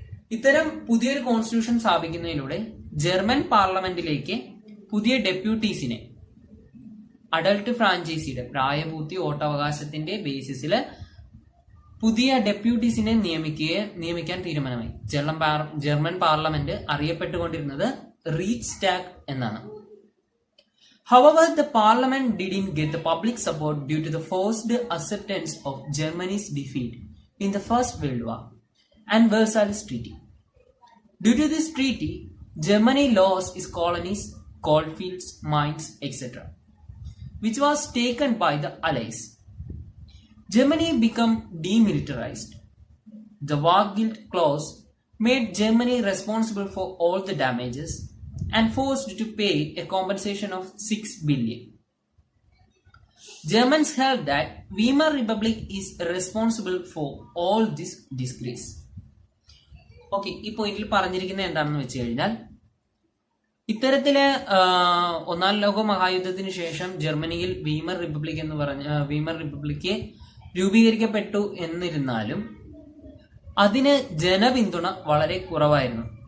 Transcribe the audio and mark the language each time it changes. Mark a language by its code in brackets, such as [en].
[ml] ഇത്തരം പുതിയൊരു constitution സ്ഥാപിക്കുന്നതിലൂടെ German പാർലമെന്റിലേക്ക് പുതിയ ഡെപ്യൂട്ടീസിനെ അഡൾട്ട് ഫ്രാഞ്ചൈസിയുടെ പ്രായപൂർത്തി വോട്ടവകാശത്തിന്റെ ബേസിസിൽ പുതിയ ഡെപ്യൂട്ടീസിനെ നിയമിക്കാൻ തീരുമാനമായി. ജർമ്മൻ പാർലമെന്റ് അറിയപ്പെട്ടുകൊണ്ടിരുന്നത് റീച്ച്സ്റ്റാഗ് എന്നാണ്. [en] However, the parliament didn't get the public support due to the forced acceptance of Germany's defeat in the First World War and Versailles Treaty. Due to this treaty, Germany lost its colonies, coalfields, mines, etc., which was taken by the Allies. Germany became demilitarized. The war guilt clause made Germany responsible for all the damages and forced to pay a compensation of 6 billion. Germans held that Weimar Republic is responsible for all this disgrace. [ml] Okay, ഈ പോയിന്റിൽ പറഞ്ഞിരിക്കുന്നത് എന്താണെന്ന് വെച്ച് കഴിഞ്ഞാൽ ഇത്തരത്തില് ഒന്നാം ലോക മഹായുദ്ധത്തിന് ശേഷം ജർമ്മനിയിൽ വീമർ റിപ്പബ്ലിക് രൂപീകരിക്കപ്പെട്ടു എന്നിരുന്നാലും അതിന് ജനപിന്തുണ വളരെ കുറവായിരുന്നു.